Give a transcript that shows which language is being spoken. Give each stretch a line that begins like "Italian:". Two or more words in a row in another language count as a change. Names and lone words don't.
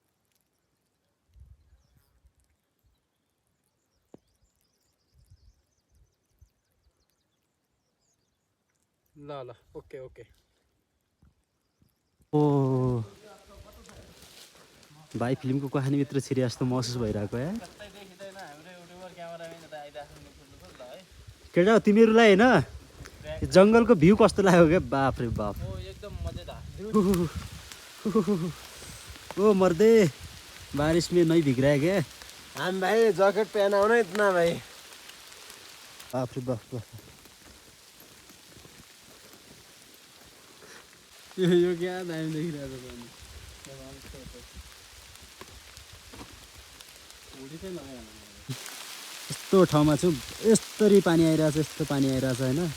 Nepali: ल ल
English: okay okay.
Nepali: ओ भाइ फिल्मको कहानीभित्र छिरे जस्तो महसुस भइरहेको यार. केटा तिमीहरूलाई हैन जङ्गलको भ्यू कस्तो लाग्यो क्या. बाप रे बाप. एकदम मजेदार.
Hindi: ओ मर्दे बारिश में नहीं भीग रहा है क्या. हम भाई जैकेट पहना हो ना इतना भाई. बाप रे बाप.
Nepali: यो क्या दामी देखिरहेको छ. यस्तो ठाउँमा छु. यस्तरी पानी आइरहेछ. यस्तो पानी आइरहेछ हैन.